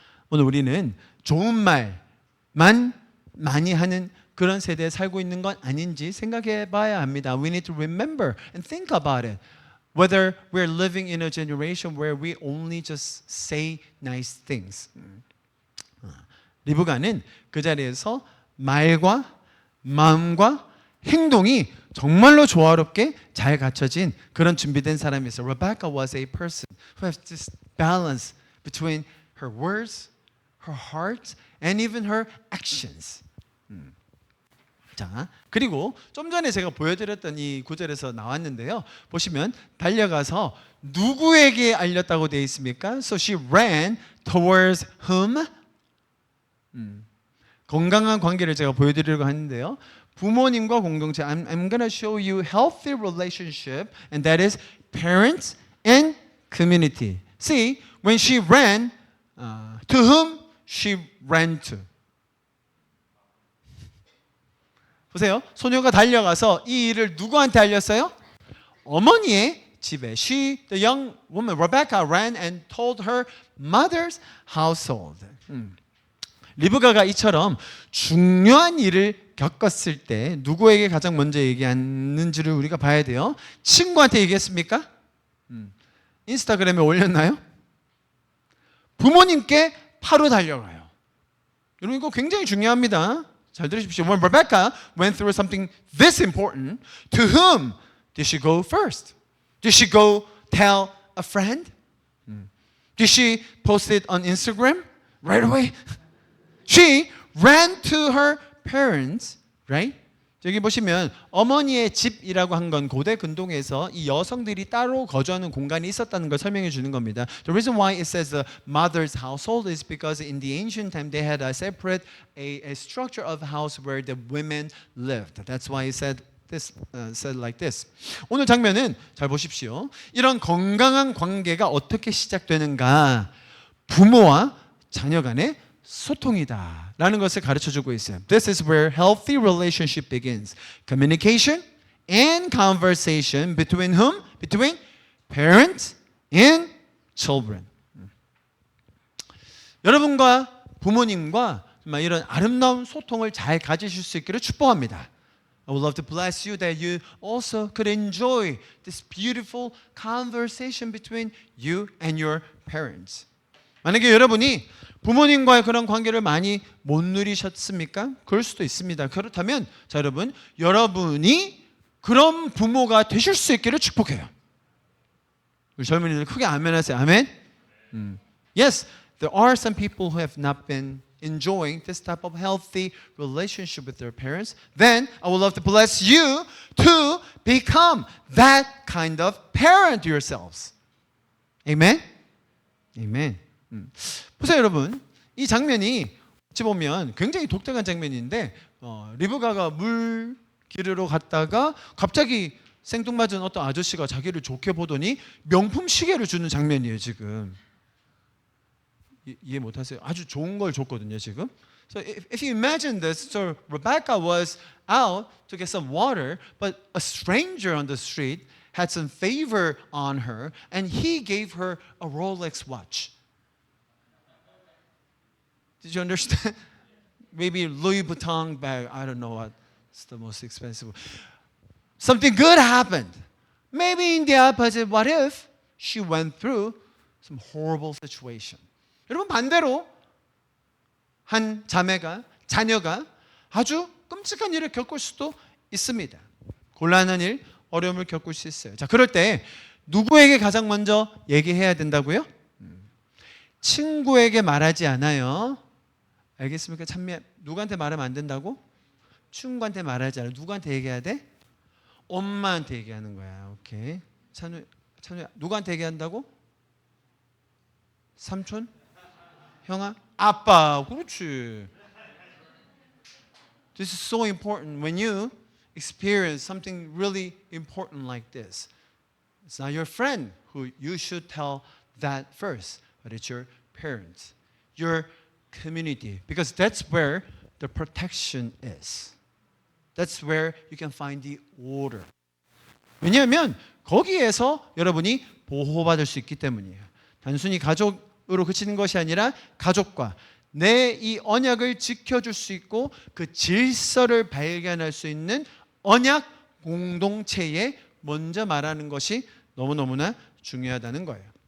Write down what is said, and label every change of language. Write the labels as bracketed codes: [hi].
[ko] 오늘 우리는 좋은 말만 많이 하는 그런 세대에 살고 있는 건 아닌지 생각해 봐야 합니다. [en] We need to remember and think about it. Whether we're living in a generation where we only just say nice things. [ko] 리브가는 그 자리에서 말과 마음과 행동이 정말로 조화롭게 잘 갖춰진 그런 준비된 사람이었어요. [en] Rebecca was a person who has this balance between her words, her heart, and even her actions. [ko] 자, 그리고 좀 전에 제가 보여드렸던 이 구절에서 나왔는데요. 보시면 달려가서 누구에게 알렸다고 되어 있습니까? [en] So she ran towards whom? [ko] 건강한 관계를 제가 보여드리려고 하는데요. 부모님과 공동체. [en] I'm gonna show you healthy relationship, and that is parents and community. See, when she ran, to whom she ran to? [ko] 보세요. 소녀가 달려가서 이 일을 누구한테 알렸어요? 어머니의 집에. [en] She, the young woman, Rebecca, ran and told her mother's household. [ko] 리브가가 이처럼 중요한 일을 겪었을 때 누구에게 가장 먼저 얘기하는지를 우리가 봐야 돼요. 친구한테 얘기했습니까? 인스타그램에 올렸나요? 부모님께 바로 달려가요. 여러분 이거 굉장히 중요합니다. 잘 들으십시오. [en] When Rebecca went through something this important, to whom did she go first? Did she go tell a friend? Did she post it on Instagram right away? She ran to her parents, right? [ko] 여기 보시면 어머니의 집이라고 한 건 고대 근동에서 이 여성들이 따로 거주하는 공간이 있었다는 걸 설명해 주는 겁니다. [en] The reason why it says the mother's household is because in the ancient time they had a separate a structure of house where the women lived. That's why it said like this. [ko] 오늘 장면은 잘 보십시오. 이런 건강한 관계가 어떻게 시작되는가? 부모와 자녀 간의 소통이다 라는 것을 가르쳐주고 있어요. [en] This is where healthy relationship begins. Communication and conversation between whom? Between parents and children. [ko] 여러분과 부모님과 이런 아름다운 소통을 잘 가지실 수 있기를 축복합니다. [en] I would love to bless you that you also could enjoy this beautiful conversation between you and your parents. [ko] 만약에 여러분이 부모님과의 그런 관계를 많이 못 누리셨습니까? 그럴 수도 있습니다. 그렇다면 자 여러분, 여러분이 그런 부모가 되실 수 있기를 축복해요. 우리 젊은이들 크게 아멘하세요. 아멘. [en] Yes, there are some people who have not been enjoying this type of healthy relationship with their parents. Then I would love to bless you to become that kind of parent yourselves. Amen. Amen. [ko] 보세요 여러분, 이 장면이 어찌 보면 굉장히 독특한 장면인데 리브가가 물 기르러 갔다가 갑자기 생뚱맞은 어떤 아저씨가 자기를 좋게 보더니 명품 시계를 주는 장면이에요. 지금 이해 못하세요? 아주 좋은 걸 줬거든요. 지금 [en] So if you imagine this, so Rebecca was out to get some water, but a stranger on the street had some favor on her, and he gave her a Rolex watch. Did you understand? Maybe Louis Vuitton bag. I don't know what's the most expensive. Something good happened. Maybe in the opposite, what if she went through some horrible situation? [ko] 여러분 반대로 한 자녀가 아주 끔찍한 일을 겪을 수도 있습니다. 곤란한 일, 어려움을 겪을 수 있어요. 자, 그럴 때 누구에게 가장 먼저 얘기해야 된다고요? 친구에게 말하지 않아요. 알겠습니까? 찬미, 누구한테 말하면 안 된다고? 친구한테 말하지 않아요. 누구한테 얘기해야 돼? 엄마한테 얘기하는 거야. 오케이. 찬우, 누구한테 얘기한다고? 삼촌? 형아? 아빠. 그렇지. [en] This is so important. When you experience something really important like this, it's not your friend who you should tell that first, but it's your parents, your community, because that's where the protection is. That's where you can find the order. [ko] 왜냐하면 거기에서 여러분이 보호받을 수 있기 때문이에요. 단순히 가족으로 그치는 것이 아니라 가족과 내 이 언약을 지켜줄 수 있고 그 질서를 발견할 수 있는 언약 공동체에 먼저 말하는 것이 너무너무나 중요하다는 거예요.